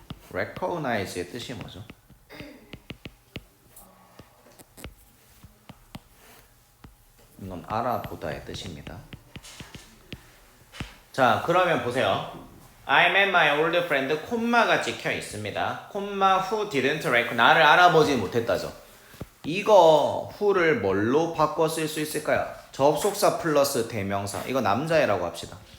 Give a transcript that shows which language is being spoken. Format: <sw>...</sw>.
<ko>recognize의 뜻이 뭐죠? 이건 알아보다의 뜻입니다. 자, 그러면 보세요.</ko> <en>I met my old friend,</en> <ko>콤마가 찍혀 있습니다. 콤마</ko> <en>who didn't recognize,</en> <ko>나를 알아보지 못했다죠. 이거 who를 뭘로 바꿔 쓸 수 있을까요? 접속사 플러스 대명사. 이거 남자애라고 합시다.</ko>